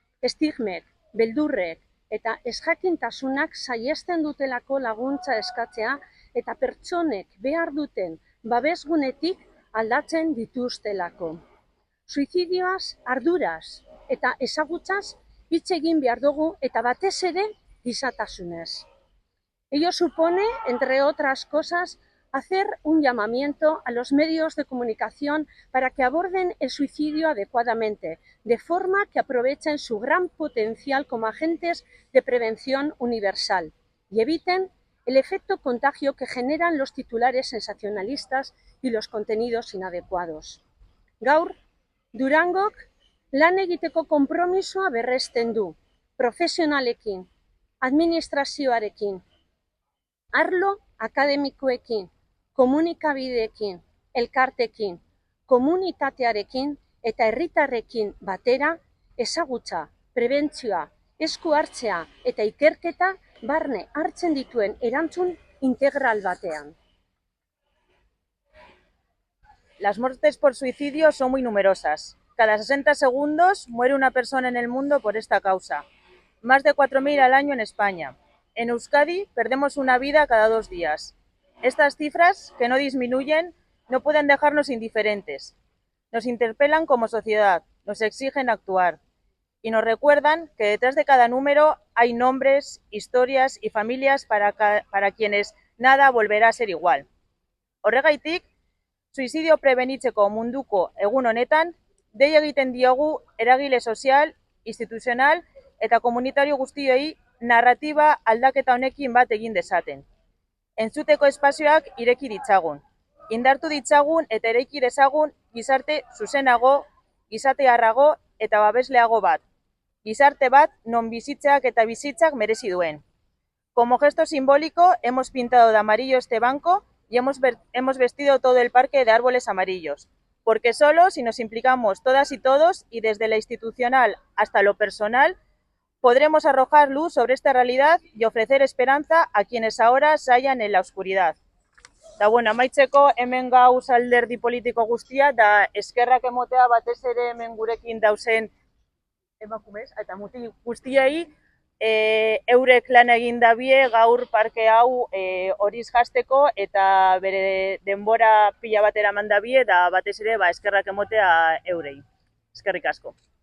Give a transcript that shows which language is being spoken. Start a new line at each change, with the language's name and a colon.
Basque: Estigmek, beldurrek eta ezjakintasunak saihesten dutelako laguntza eskatzea eta pertsonek behar duten babesgunetik aldatzen dituztelako. Suizidioaz, arduraz eta ezagutzaz hitz egin behar dugu eta batez ere gizatasunez.
Spanish: Ello supone, entre otras cosas, hacer un llamamiento a los medios de comunicación para que aborden el suicidio adecuadamente, de forma que aprovechen su gran potencial como agentes de prevención universal y eviten el efecto contagio que generan los titulares sensacionalistas y los contenidos inadecuados.
Basque: Gaur, Durangok lan egiteko konpromisoa berresten du, profesionalekin, administrazioarekin, arlo akademikoekin, komunikabideekin, elkartekin, komunitatearekin eta herritarrekin batera ezagutza, prebentzioa, esku hartzea eta ikerketa barne hartzen dituen erantzun integral batean.
Spanish: Las muertes por suicidio son muy numerosas. Cada 60 segundos muere una persona en el mundo por esta causa. Más de 4.000 al año en España. En Euskadi perdemos una vida cada 2 días. Estas cifras, que no disminuyen, no pueden dejarnos indiferentes. Nos interpelan como sociedad, nos exigen actuar y nos recuerdan que detrás de cada número hay nombres, historias y familias para quienes nada volverá a ser igual.
Basque: Horregaitik, suizidio prebenitzeko munduko egun honetan, dei egiten diogu eragile sozial, instituzional eta komunitario guztioi narratiba aldaketa honekin bat egin dezaten. Entzuteko espazioak ireki ditzagun, indartu ditzagun eta eraiki dezagun gizarte zuzenago, gizatearrago eta babesleago bat. Gizarte bat non bizitzeak eta bizitzak merezi duen.
Spanish: Como gesto simbólico, hemos pintado de amarillo este banco y hemos vestido todo el parque de árboles amarillos, porque solo si nos implicamos todas y todos, y desde lo institucional hasta lo personal, podremos arrojar luz sobre esta realidad y ofrecer esperanza a quienes ahora se hallan en la oscuridad.
Basque: Da bueno, amaitzeko hemen gauz alderdi politiko guztia, da eskerrak emotea batez ere hemen gurekin dauzen emakumez, eta mutil guztiei eurek lan egin dabie gaur parke hau horiz jasteko eta bere denbora pila batera eman dabie, da batez ere eskerrak emotea eurei. Eskerrik asko.